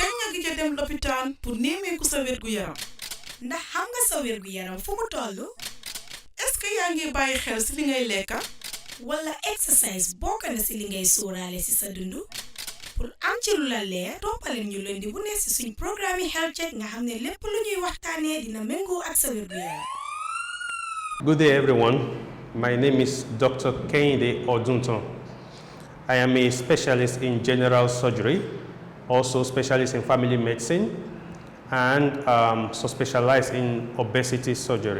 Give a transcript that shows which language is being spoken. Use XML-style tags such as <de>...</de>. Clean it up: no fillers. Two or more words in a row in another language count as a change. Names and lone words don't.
<wo>gëj dem lopitaan pour néemeeku sa wérgu yaram ndax xam nga sa wérgu yaram fu mu tollu</wo> <fr>est-ce que</fr> <wo>yaa ngi bàyyi xel ci li ngay lekka wala exercise bokk na ci li ngay sóoraale ci sa dundu pour am ci lu la leer toppaleen ñu leen di bu ne ci suñ programme</wo> <en>health check</en> <wo>nga xam ne lépp lu ñuy waxtaanee dina méngoo ak sa wérgu yaram.</wo> <en>Good day everyone. My name is Dr.KEHINDE ODUNTAN. I am a specialist in general surgery, also specialist in family medicine, and so specialized in obesity surgery.</en>